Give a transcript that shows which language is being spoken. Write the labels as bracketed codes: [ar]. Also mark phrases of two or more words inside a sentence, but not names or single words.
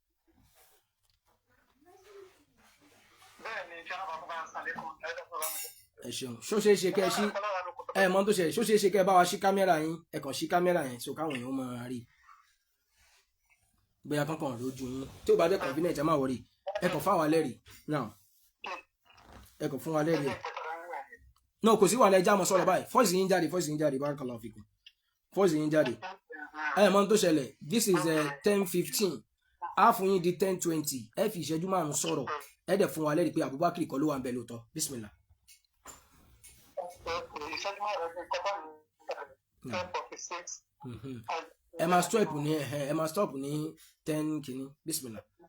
[yo] ẹ ṣeun ṣó ṣeé ṣe kẹ́ ẹ ṣí ẹ mọ̀ tó ṣe ṣó ṣeé ṣe kẹ́ ẹ bá wa ṣí kámẹ́rà yín ẹ kàn ṣí kámẹ́rà yẹn so káwọn èèyàn máa rí bóyá kankan lójú yín tí ó bá dé convenient ẹ má wọrí ẹ kàn fáwọn alẹ́rìí now ẹ kàn fún wa lẹ́rìí náà kò sí wàhálà ẹja mọ̀ sọ̀rọ̀ báyìí fọ́ọ̀sì yín jáde [ar] بارك الله فيكم [yo] fọ́ọ̀sì yín jáde ẹ mọ̀ tó ṣẹlẹ̀ [en] this is 10:15 [yo] á fún yín di 10:20 ẹ fi ìṣẹ́jú márùn-ún sọ̀rọ̀ ẹ dẹ̀ fún wa lẹ́rìí pé Abubakar kọ́ ló wà ń bẹ lóòótọ́ bismillah. ẹ máa stop ní 10 kìíní bismillah.